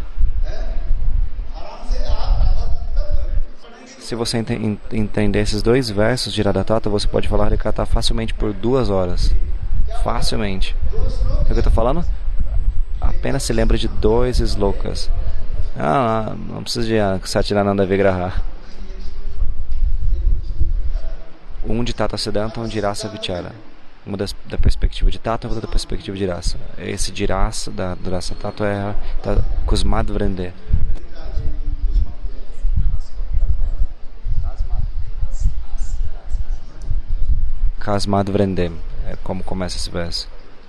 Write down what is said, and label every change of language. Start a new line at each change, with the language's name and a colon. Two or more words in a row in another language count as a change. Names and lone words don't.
Portuguese: Se você entender esses dois versos de
Sanskrit: राधा तत्त्व,
Portuguese: você pode falar Harikatha facilmente por 2 horas. Facilmente. O que eu estou falando? Apenas se lembra de 2 slokas. Não precisa de
Sanskrit: सच्चिदानन्द विग्रह.
Portuguese: Um de
Sanskrit: तत्त्व सिद्धान्त,
Portuguese: um de
Sanskrit: रस विचार.
Portuguese: Uma da perspectiva de Tata, outra da perspectiva de Rasa. Esse de Rasa, do
Sanskrit: रस तत्त्व,
Portuguese: é
Sanskrit: कस्माद् वृन्दे. कस्माद् वृन्दे.
Portuguese: É como começa esse verso.